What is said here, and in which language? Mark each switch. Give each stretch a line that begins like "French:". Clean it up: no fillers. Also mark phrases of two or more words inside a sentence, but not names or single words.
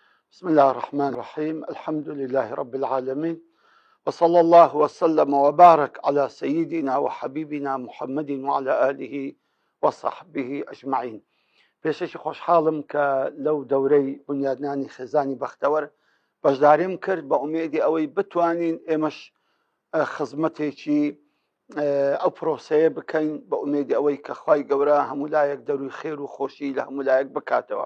Arabic: بسم الله الرحمن الرحيم. الحمد لله رب العالمين، وصلى الله وسلم وبارك على سيدنا وحبيبنا محمد وعلى آله وصحبه أجمعين.
Central Kurdish: پێشەکی خۆشحاڵم کە لەو دەورەی بنیادنانی خێزانی بەختەوەر بەشداریم کرد بە ئومێدی ئەوەی بتوانین ئێمەش خزمەتێکی ئەو پرۆسەیە بکەین بە ئومێدی ئەوەی کە خوای گەورە هەموو لایەک دەروی خێر و خۆشی لە هەموو لایەک بکاتەوە.